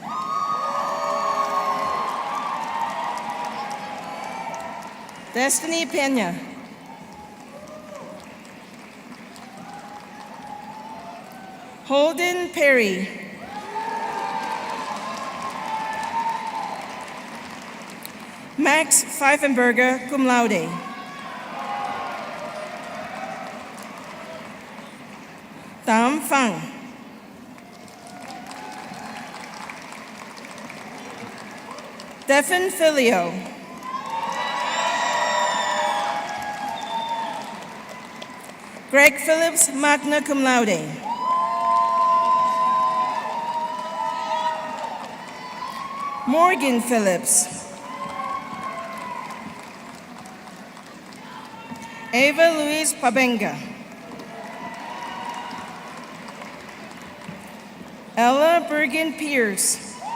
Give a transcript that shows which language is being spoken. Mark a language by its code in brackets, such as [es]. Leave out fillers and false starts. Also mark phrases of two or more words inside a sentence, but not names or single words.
[en] Destiny Pena. Holden Perry. Max Pfeifenberger, [la] cum laude. [en] Tam Fang. Stephen Filio. Greg Phillips, [la] magna cum laude. [en] Morgan Phillips. Ava Louise Pabenga. Ella Bergen Pierce.